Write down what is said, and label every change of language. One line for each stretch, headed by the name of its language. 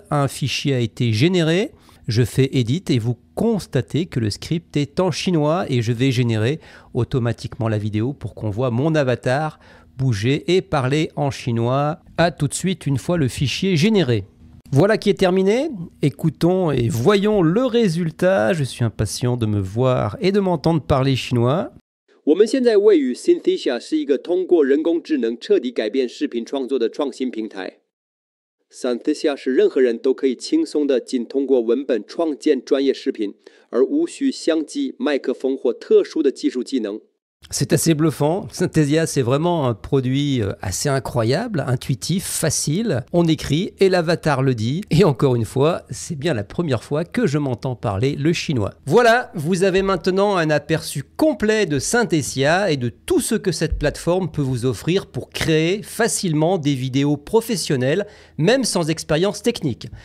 French: Un fichier a été généré. Je fais Edit et vous constatez que le script est en chinois et je vais générer automatiquement la vidéo pour qu'on voit mon avatar bouger et parler en chinois. À tout de suite une fois le fichier généré. Voilà qui est terminé. Écoutons et voyons le résultat. Je suis impatient de me voir et de m'entendre parler chinois.
Chinese: 我们现在位于 Synthesia 是一个通过人工智能彻底改变视频创作的创新平台。 Synthesia 是任何人都可以轻松地仅通过文本创建专业视频，而无需相机、麦克风或特殊的技术技能。
French: C'est assez bluffant. Synthesia, c'est vraiment un produit assez incroyable, intuitif, facile. On écrit et l'avatar le dit. Et encore une fois, c'est bien la première fois que je m'entends parler le chinois. Voilà, vous avez maintenant un aperçu complet de Synthesia et de tout ce que cette plateforme peut vous offrir pour créer facilement des vidéos professionnelles, même sans expérience technique.